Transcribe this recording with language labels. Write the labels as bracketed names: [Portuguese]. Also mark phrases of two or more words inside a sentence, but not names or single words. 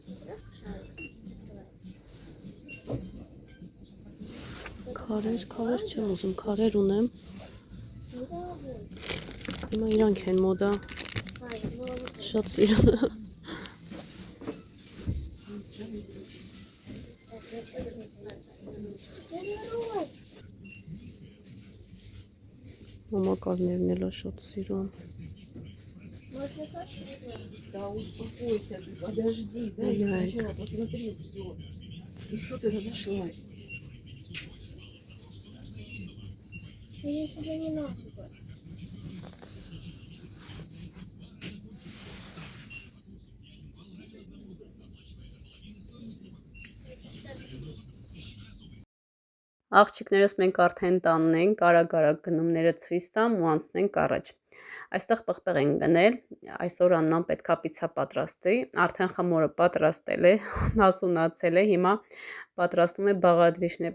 [Armenian] Քարեր չեմ ուզում, քարեր ունեմ։ Հիմա իրանք են մոդա, շատ սիրուն է։ Մամակալներն էլ շատ սիրուն։ [Russian] Да успокойся, ты подожди, дай сначала посмотри все. Ну что ты разошлась? Мне сюда не надо. [Armenian] Աղջիկներս մենք արդեն տանն ենք, արագ գնումները ցույց տամ ու անցնենք առաջ։ Այստեղ պղպեղ են գնել, այսօր Աննան պետքա պիցա պատրաստի, արդեն խմորը պատրաստել է, հասունացել է, հիմա պատրաստում է բաղադրիչներ,